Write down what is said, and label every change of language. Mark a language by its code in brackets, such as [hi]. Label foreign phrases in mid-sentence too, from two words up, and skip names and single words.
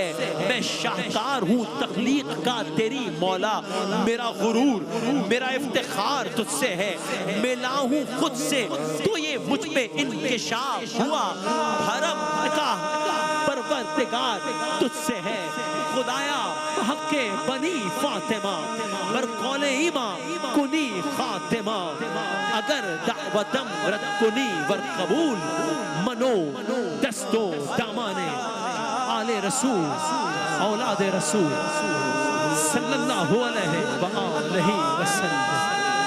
[ur] میں شاہکار ہوں تخلیق کا تیری مولا، میرا غرور، میرا افتخار تجھ سے ہے۔ ملا ہوں خود سے تو یہ مجھ پہ انکشاف ہوا، حرم کا پروردگار تجھ سے ہے۔ [fa] خدایا حق بنی فاطمہ، بر قول ایمان کنی خاتمہ، اگر دعوتم رد کنی ور قبول، منو دستو دامانے آل رسول، اولاد رسول [ar] صلی اللہ علیہ وآلہ وسلم۔